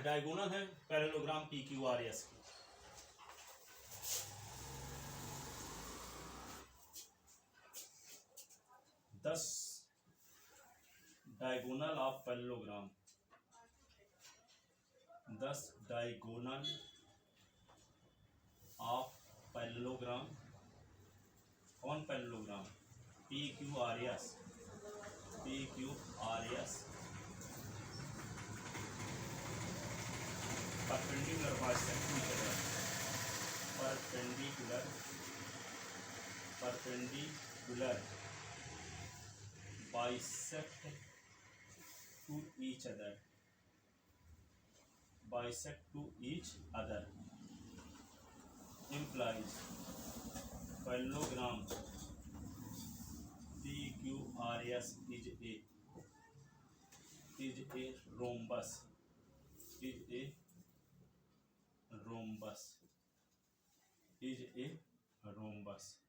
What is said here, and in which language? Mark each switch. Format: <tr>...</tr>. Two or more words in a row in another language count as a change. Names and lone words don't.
<en>diagonal है parallelogram P Q R S Q. This diagonal of parallelogram, 10 diagonal of parallelogram। कौन parallelogram? P Q R S, P Q R S perpendicular bisect each other, perpendicular bisect to each other, bisect to each other implies पैरेललोग्राम PQRS is a rhombus, is a rhombus, is a rhombus।</en>